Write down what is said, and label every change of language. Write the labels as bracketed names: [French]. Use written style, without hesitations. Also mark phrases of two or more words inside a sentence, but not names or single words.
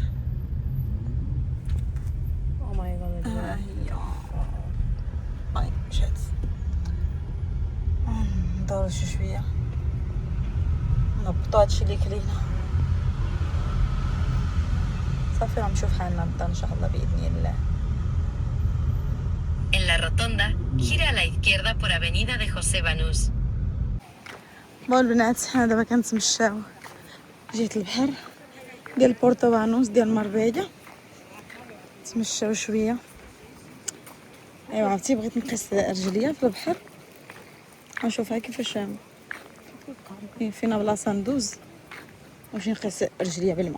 [English] oh my god. [Arabic] هاي مشات. ندورو شويه نهبطو هادشي اللي كلينا صافي. غنمشيو حالنا للدار ان شاء الله باذن الله. [Spanish] En la rotonda, gira a la izquierda por Avenida de José Banús. [Arabic] بون البنات حنا دابا كنتمشاو جهة البحر ديال بورتو بانوس ديال مربيجة. تمشاو شويه. ايوا عرفتي بغيت نقيس رجليا في البحر، غنشوفها كيفاش فينا بلاصه ندوز واش نقيس رجليا بالماء.